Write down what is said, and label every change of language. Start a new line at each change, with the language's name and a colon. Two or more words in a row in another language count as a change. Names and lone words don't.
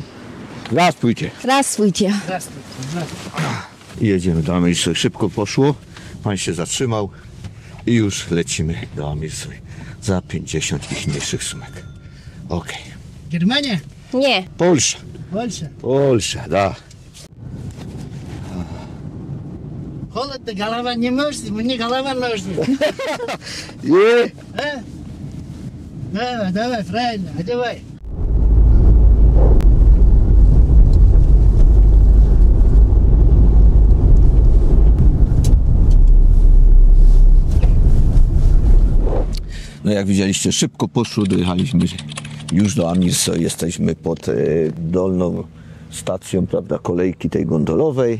Polish: Raz pójdzie.
Russian: Здравствуйте.
Polish: I jedziemy do Amirsoy. Szybko poszło. Pan się zatrzymał i już lecimy do Amirsoy za 50 ich mniejszych sumek. Okej.
Russian: Германия,
Polish: Nie.
Russian: Polsza. Польша. Польша, да. Холодно, голова не может, мне голова нужна. Je. А? Давай, давай, правильно, одевай.
Polish: No jak widzieliście, szybko poszło, dojechaliśmy już do Amirsoy, jesteśmy pod dolną stacją, prawda, kolejki tej gondolowej.